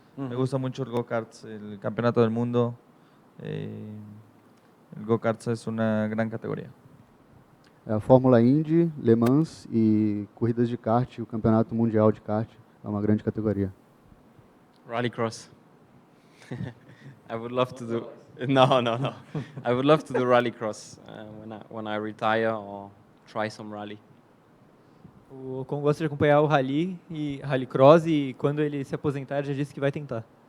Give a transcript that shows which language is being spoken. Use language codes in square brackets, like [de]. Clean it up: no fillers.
[es] Me gusta mucho el go-karts, el campeonato del mundo. El go-karts es una gran categoría. [pt] A Fórmula Indy, Le Mans e corridas de kart, o campeonato mundial de kart é uma grande categoria. [en] Rallycross. I would love to do. No. I would love to do rallycross when I retire or try some rally. [pt] O Ocon gosta de acompanhar o rallycross, e quando ele se aposentar, ele já disse que vai tentar.